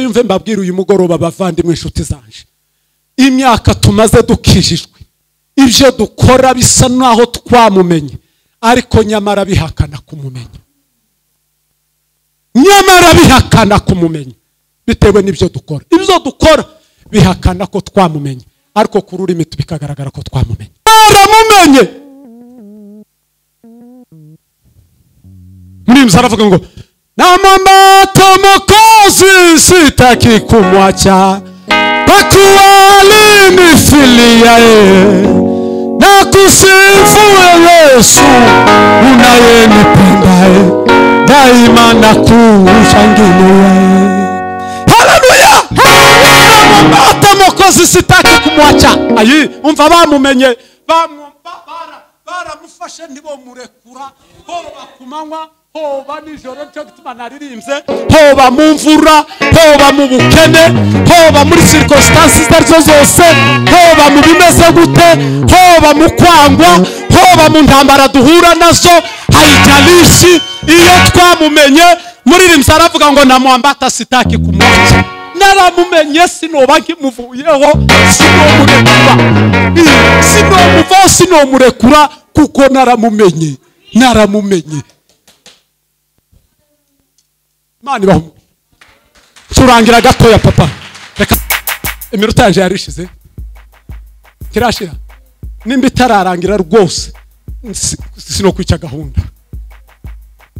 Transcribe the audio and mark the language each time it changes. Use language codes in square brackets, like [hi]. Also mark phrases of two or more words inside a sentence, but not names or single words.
[rw] Umve mbabwira uyu mugoroba bavandimwe inshuti zanje, imyaka tumaze dukijijwe, ibyo dukora bisa naho twamumenye, ariko nyamara bihakana kumumenya. Bitewe n'ibyo dukora, ibyo dukora bihakana ko twamumenye, ariko ku rurimi bikagaragara ko twamumenye. Mwaramumenye. Muri aravuga ngo [sw] namamata Mwokozi sitaki kumwacha, pakuwa alinifilia na kusifu Yesu unayenipenda daima na kushangilia. Haleluya. Namamata Mwokozi sitaki kumwacha. [rw] Ayi umva bamumenye, baramufashe ntibo murekura, hoba kumanywa hoba nijoro, cyo gituma naririmbye hoba mu mvura, hoba mu bukene, hoba muri circumstances arizo zose, hoba mu bimeze gute, hoba mu kwangwa, hoba mu ntambara duhura nazo, haijalishi. Iyo twamumenye, muririmbye aravuga ngo [sw] namwambata sitaki kumwacha. [rw] Naramumenye sinoba nkimuvuyeho, sinomurekura kuko naramumenye. Mani bahu turangira gatoya papa, reka iminota yanje yarishize kirashira, nimba itararangira rwose sino kwica gahunda.